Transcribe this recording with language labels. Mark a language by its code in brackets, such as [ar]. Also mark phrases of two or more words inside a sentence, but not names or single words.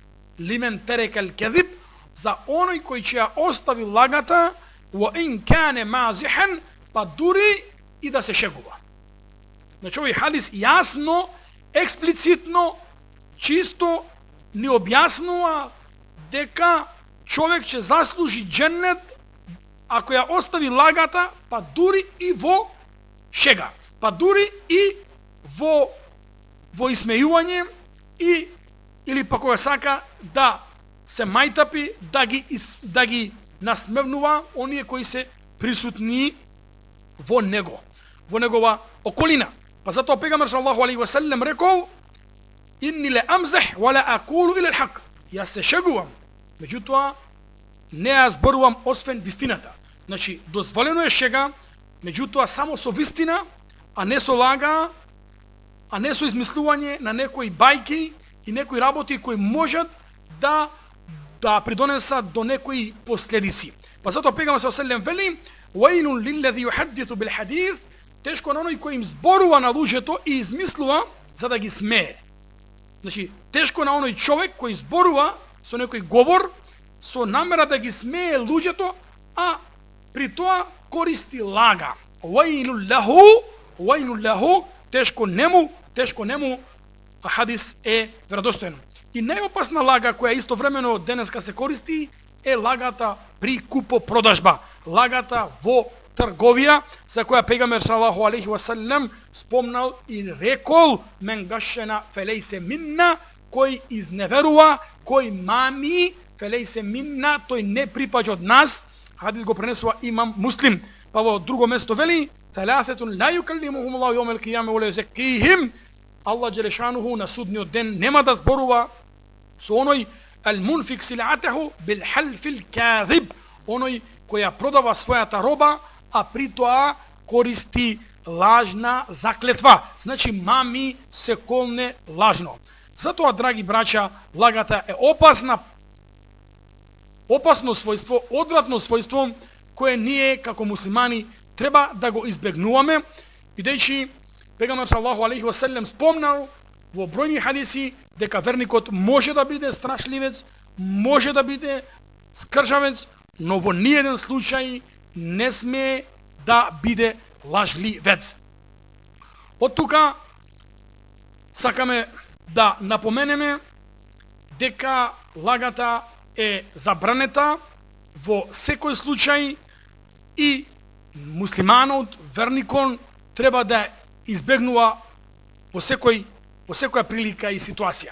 [ar] لمن ترك الكذب, [mk] за оној кој ќе ја остави лагата, [ar] وإن كان مازحا, [mk] па дури и да се шегува. Значи овој хадис јасно, експлицитно, чисто ни објаснува дека човек ќе заслужи џеннет ако ја остави лагата, па дури и во шега, па дури и во исмејување и или па кога сака да се мајтапи, да ги насмевнува оние кои се присутни во него, во негова околина. Па затоа пегамбер [ar] صلى الله عليه وسلم [mk] рекол: [ar] "إني لا أمزح ولا أقول إلا الحق." [mk] Јас се шегувам, меѓутоа не ја зборувам освен вистината. Значи дозволено е шега, меѓутоа само со вистина, а не со лага, а не со измислување на некои бајки и некои работи кои можат да придонесат до некои последици. Па затоа пегамбер [ar] صلى الله عليه وسلم [mk] вели: [ar] "ويل للذي يحدث بالحديث." [mk] Тешко на оној кој им зборува на луѓето и измислува за да ги смее. Значи, тешко на оној човек кој зборува со некој говор со намера да ги смее луѓето, а при тоа користи лага. [ar] ويل له, [mk] тешко нему, а хадис е веродостоен. И најопасна лага која истовремено денеска се користи е лагата при купо-продажба, лагата во трговија, за која пегамбер [ar] صلى الله عليه وسلم [mk] спомнал и рекол: [ar] "من غشنا فليس منا", [mk] кој изневерува, кој мами, [ar] فليس منا, [mk] тој не припаѓа од нас. Хадис го пренесува имам Муслим. Па во друго место вели: [ar] "ثلاثة لا يكلمهم الله يوم القيامة ولا يزكيهم." [mk] Аллах џелешануху на судниот ден нема да зборува со оној [ar] المنفق سلعته بالحلف الكاذب, [mk] оној кој ја продава својата роба, а при тоа користи лажна заклетва. Значи мами се колне лажно. Затоа, драги браќа, лагата е опасно својство, одвратно својство, кое ние како муслимани треба да го избегнуваме, бидејќи пегамбер [ar] صلى الله عليه وسلم [mk] спомнал во бројни хадиси дека верникот може да биде страшливец, може да биде скржавец, но во ниеден случај не сме да биде лажливец. Од тука сакаме да напоменеме дека лагата е забранета во секој случај и муслиманот, верникон, треба да избегнува во секоја прилика и ситуација.